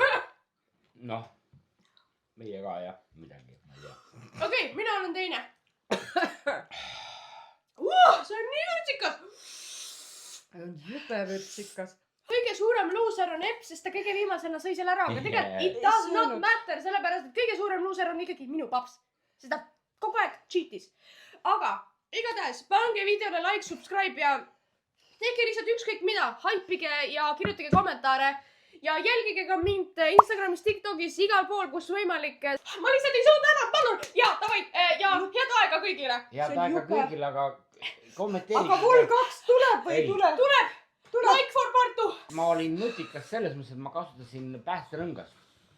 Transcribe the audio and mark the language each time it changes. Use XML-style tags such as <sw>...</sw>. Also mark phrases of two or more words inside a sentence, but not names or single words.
<et>noh, meie ka jah, midagi, ma ei tea. Okei, mina olen teine. See on nii vürtsikas. see on jube vürtsikas. Kõige suurem luuser on Epp, sest ta kõige viimasena sõi selle ära, aga tegelikult</et> <en>it does not matter,</en> <et>sellepärast et kõige suurem luuser on ikkagi minu paps. Seda kogu aeg cheatis. Aga igatahes pange videole like, subscribe ja tehke lihtsalt ükskõik mida, haipige ja kirjutage kommentaare ja jälgige ka mind Instagramis, TikTokis, igal pool, kus võimalik. Ma lihtsalt ei suuda enam, palun! Ja davai, ja head aega kõigile! head aega kõigile, aga kommenteerige. aga vol 2 tuleb või ei Ei. tule? Tuleb!</et> <en>Like for part 2!</en> <et>ma olin nutikas selles mõttes, et ma kasutasin päästerõngast.</et>